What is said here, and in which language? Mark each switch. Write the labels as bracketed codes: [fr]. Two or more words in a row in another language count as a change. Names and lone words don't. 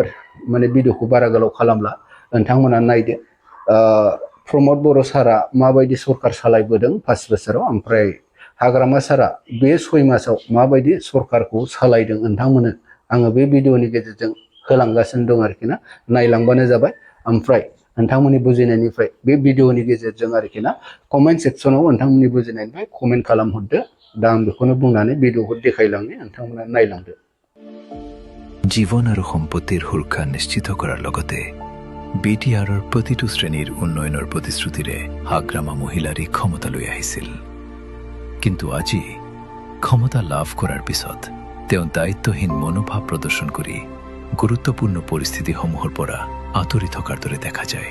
[brx] माने भिडिअखौ बारा गोलाव खालामला नोंथांमोना नायदो प्रमद बर' सारा माबायदि सरकार सालायबोदों 5 बोसोराव ओमफ्राय हाग्रामा सारा बे 6 मासाव माबायदि सरकारखौ सालायदों नोंथांमोननो आङो बे भिडिअनि गेजेरजों होलांगासिनो दं आरोखि ना नायलांबानो जाबाय ओमफ्राय नोंथांमोननि बुजिनायनिफ्राय बे भिडिअनि गेजेरजों आरोखि ना [en] comment section [brx] नोंथांमोननि बुजिनायनिफ्राय कमेन्ट खालामहरदो दा आं बेखौनो बुंनानै भिडिअखौ देखायलांनो नोंथांमोना नायलांदो [as] জীৱন আৰু সম্পত্তিৰ সুৰক্ষা নিশ্চিত কৰাৰ লগতে BTRৰ প্ৰতিটো শ্ৰেণীৰ উন্নয়নৰ প্ৰতিশ্ৰুতিৰে হাগ্ৰামা মহিলাৰী ক্ষমতালৈ আহিছিল কিন্তু আজি ক্ষমতা লাভ কৰাৰ পিছত তেওঁ দায়িত্বহীন মনোভাৱ প্ৰদৰ্শন কৰি গুৰুত্বপূৰ্ণ পৰিস্থিতিসমূহৰ পৰা আঁতৰি থকাৰ দৰে দেখা যায়